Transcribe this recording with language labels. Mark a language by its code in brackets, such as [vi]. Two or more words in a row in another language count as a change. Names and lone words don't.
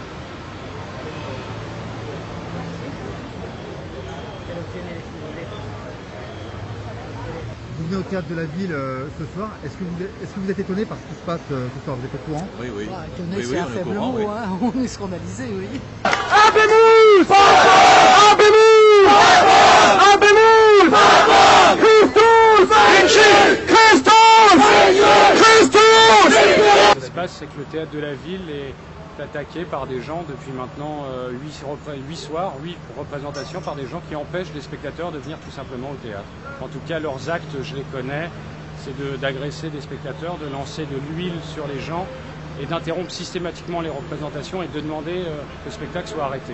[fr] Vous venez au théâtre de la ville ce soir. Est-ce que vous êtes étonné par ce qui se passe ce soir? Vous êtes au courant? Oui, oui. Ah, étonné, Oui, c'est un on est au faible courant, mot, oui. hein. On est scandalisé, oui. [la] Habemus! Habemus! Habemus! Christus! Christus! Christus! [fr] Ce qui se passe, c'est que le théâtre de la ville est attaqué par des gens depuis maintenant 8 représentations, par des gens qui empêchent les spectateurs de venir tout simplement au théâtre. En tout cas, leurs actes, je les connais, c'est d'agresser des spectateurs, de lancer de l'huile sur les gens et d'interrompre systématiquement les représentations et de demander que le spectacle soit arrêté.